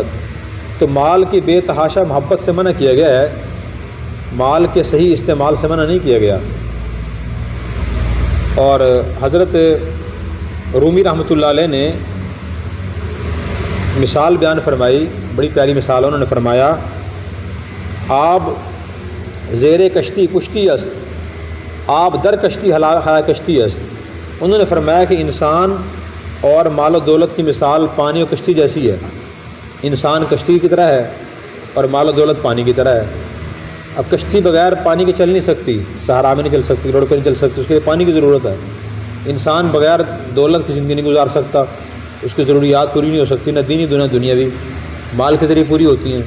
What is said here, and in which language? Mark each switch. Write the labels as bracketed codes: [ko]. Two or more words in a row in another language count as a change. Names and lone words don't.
[ur] تو مال کی بے تحاشا محبت سے منع کیا گیا ہے، مال کے صحیح استعمال سے منع نہیں کیا گیا۔ اور حضرت رومی رحمۃ اللہ علیہ نے مثال بیان فرمائی، بڑی پیاری مثال، انہوں نے فرمایا [fa] آب زیر کشتی پشتی است، آب در کشتی ہلا کشتی است۔ [ur] انہوں نے فرمایا کہ انسان اور مال و دولت کی مثال پانی و کشتی جیسی ہے۔ انسان کشتی کی طرح ہے اور مال و دولت پانی کی طرح ہے۔ اب کشتی بغیر پانی کے چل نہیں سکتی، صحرا میں نہیں چل سکتی، روڈ پہ نہیں چل سکتی، اس کے لیے پانی کی ضرورت ہے۔ انسان بغیر دولت کی زندگی نہیں گزار سکتا، اس کی ضروریات پوری نہیں ہو سکتی، نہ دینی نہ دنیاوی، مال کے ذریعے پوری ہوتی ہیں۔